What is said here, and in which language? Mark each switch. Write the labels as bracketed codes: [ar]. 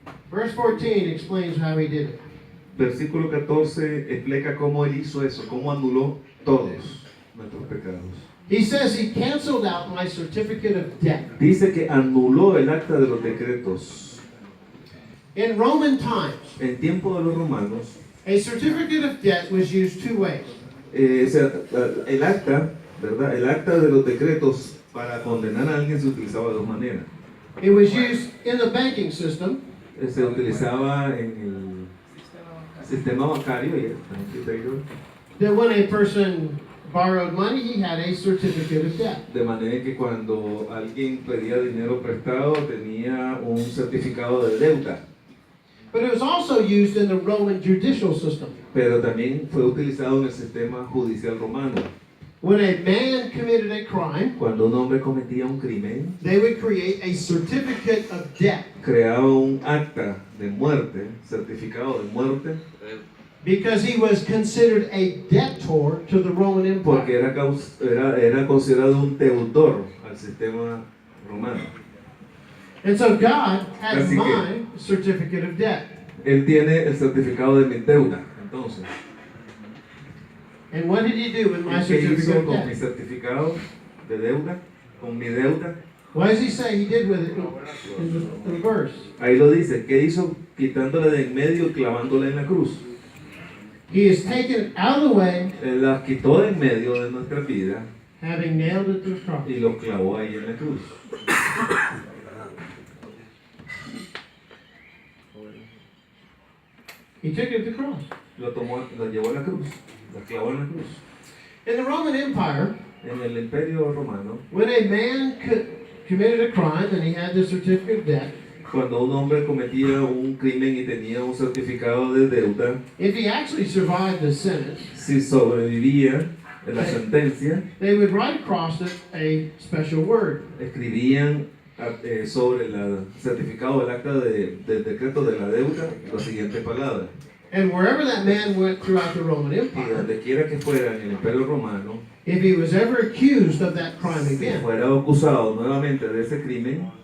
[en] Verse 14 explains how he did it. [es] Versículo 14 explica cómo Él hizo eso, cómo anuló todos nuestros pecados. [en] He says he canceled out my certificate of debt. [es] Dice que anuló el acta de los decretos. [en] In Roman times, [es] En tiempo de los romanos, [en] a certificate of debt was used two ways. [es] o sea, el acta, ¿verdad? El acta de los decretos para condenar a alguien se utilizaba de dos maneras. [en] It was used in the banking system, [es] Se utilizaba en el sistema bancario y [en] that when a person borrowed money, he had a certificate of debt. [es] de manera que cuando alguien pedía dinero prestado tenía un certificado de deuda, [en] But it was also used in the Roman judicial system. [es] pero también fue utilizado en el sistema judicial romano. [en] When a man committed a crime, [es] Cuando un hombre cometía un crimen, [en] they would create a certificate of debt [es] creaba un acta de muerte, certificado de muerte, [en] because he was considered a debtor to the Roman [es] porque [en] Empire. [es] era considerado un deudor al sistema romano. [en] And so God has [es] Así que- [en] my certificate of debt. [es] Él tiene el certificado de mi deuda. Entonces, [en] And what did he do with my [es] ¿y qué [en] certificate [es] hizo [en] of [es] con mi [en] debt? [es] certificado de deuda? Con mi deuda. [en] What does he say he did with it in the verse? [es] Ahí lo dice. ¿Qué hizo? Quitándole de en medio y clavándola en la cruz. [en] He has taken it out of the way, [es] Él la quitó de en medio de nuestra vida [en] having nailed it to the cross. [es] y lo clavó ahí en la cruz. [en] He took it to the cross. [es] Lo llevó a la cruz. La clavó en la cruz. [en] In the Roman Empire, [es] En el imperio romano, [en] when a man committed a crime and he had the certificate of debt, [es] cuando un hombre cometía un crimen y tenía un certificado de deuda, [en] if he actually survived the sentence, [es] si sobrevivía en la sentencia, [en] they would write across it a special word. [es] escribían sobre el certificado del acta del decreto de la deuda la siguiente palabra. [en] And wherever that man went throughout the Roman [es] Y [en] Empire, [es] donde quiera que fuera en el imperio romano, [en] if he was ever accused of that crime [es] si [en] again, [es] fuera acusado nuevamente de ese crimen,